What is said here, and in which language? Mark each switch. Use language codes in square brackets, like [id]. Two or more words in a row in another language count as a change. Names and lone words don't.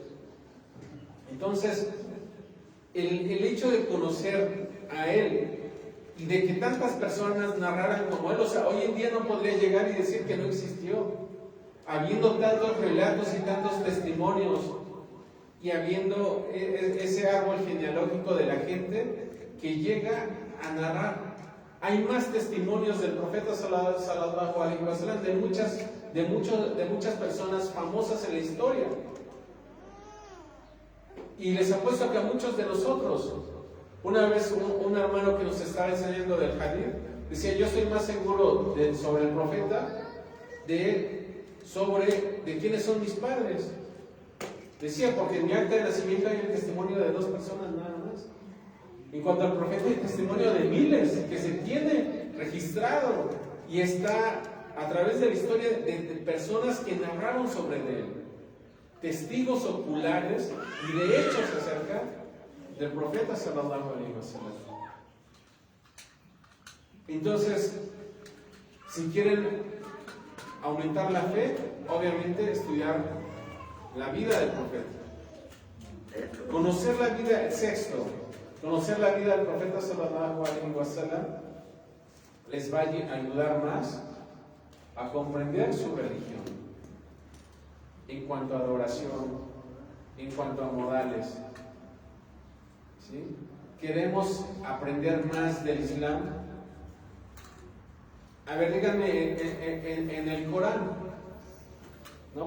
[es] Entonces, el hecho de conocer a él y de que tantas personas narraran como él, o sea, hoy en día no podría llegar y decir que no existió, habiendo tantos relatos y tantos testimonios y habiendo ese árbol genealógico de la gente que llega a narrar. Hay más testimonios del profeta [ar] صلى الله عليه وسلم, [es] de muchas personas famosas en la historia. Y les apuesto que a muchos de nosotros, una vez un hermano que nos estaba enseñando del hadith, decía, yo estoy más seguro sobre el profeta de quiénes son mis padres. Decía, porque en mi acta de nacimiento hay el testimonio de 2 personas nada más. En cuanto al profeta, hay testimonio de miles que se tiene registrado y está a través de la historia de personas que narraron sobre él, testigos oculares y de hechos acerca del profeta [ar] صلى الله عليه وسلم. [es] Entonces, si quieren aumentar la fe, obviamente estudiar la vida del profeta, conocer la vida, conocer la vida del profeta [ar] صلى الله عليه وسلم [es] les va a ayudar más a comprender su religión en cuanto a adoración, en cuanto a modales. ¿Sí? ¿Queremos aprender más del Islam? A ver, díganme, en el Corán, ¿no?